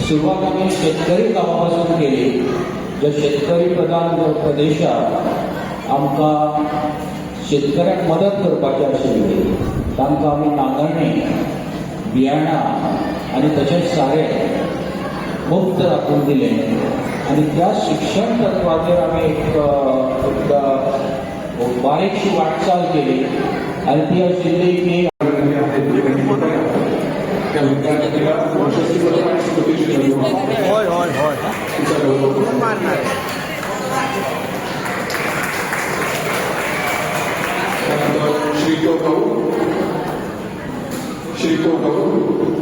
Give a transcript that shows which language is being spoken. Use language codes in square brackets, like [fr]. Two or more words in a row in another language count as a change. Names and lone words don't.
[kok] सुरवात आमी शेतकरी गांवा पासून केली. ज्या शेतकरी प्रधान प्रदेशात आमकां शेतकऱ्यांक मदत करपाची आशिल्ली तांकां आमी नांगरणी बियाणां आनी तशेंच सारें मुक्त राखून दिलें आनी त्या शिक्षण तत्वाचेर आमी एक बारीकशी वाटचाल केली आनी ती आशिल्ली की [mr] त्या विद्यार्थ्याला प्रशस्तीपत्र आणि स्मृतिचिन्ह देऊन तिचा गौरव करू. त्यानंतर श्रीको गौर